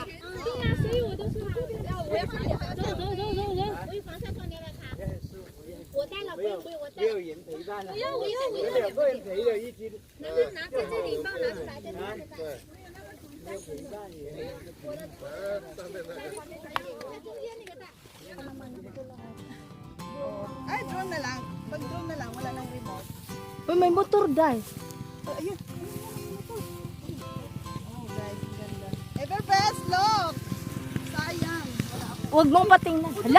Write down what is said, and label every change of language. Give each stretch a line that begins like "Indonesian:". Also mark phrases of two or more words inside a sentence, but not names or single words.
Chinese: 对呀，所以我都说我要快点，走走走走走。我有防晒霜，你要不要擦？我带了，不用不用，我带。没有人陪伴了。不要不要不要，两个人陪着一起。拿在这里放，拿出来，在这里。对。没有陪伴也。我的。中间那个带。
Filipino: Ay, drone na lang. Pag drone na lang, wala nang remote. Uy, may motor, Day. Ayun. Oh, guys, ang ganda. Everbest, look! Sayang. Wala ako. Huwag mong patingnan. Hala?